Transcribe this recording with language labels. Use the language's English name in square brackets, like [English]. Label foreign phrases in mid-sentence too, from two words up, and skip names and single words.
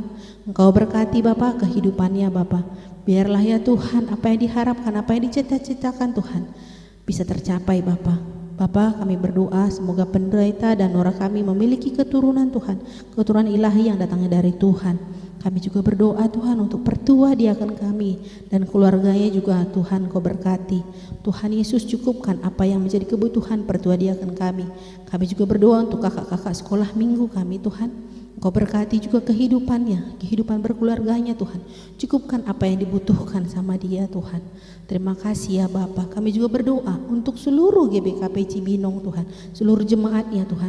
[Indonesian] Engkau berkati Bapa kehidupannya Bapa. Biarlah ya Tuhan apa yang diharapkan, apa yang dicita-citakan Tuhan bisa tercapai Bapa. Bapa, kami berdoa semoga pendeta dan orang kami memiliki keturunan Tuhan, keturunan ilahi yang datangnya dari Tuhan. Kami juga berdoa Tuhan untuk pertua diaken kami dan keluarganya juga Tuhan Kau berkati. Tuhan Yesus, cukupkan apa yang menjadi kebutuhan pertua diaken kami. Kami juga berdoa untuk kakak-kakak sekolah minggu kami Tuhan. Engkau berkati juga kehidupannya, kehidupan berkeluarganya Tuhan. Cukupkan apa yang dibutuhkan sama dia Tuhan. Terima kasih ya Bapa. Kami juga berdoa untuk seluruh GBKP Cibinong Tuhan, seluruh jemaatnya Tuhan.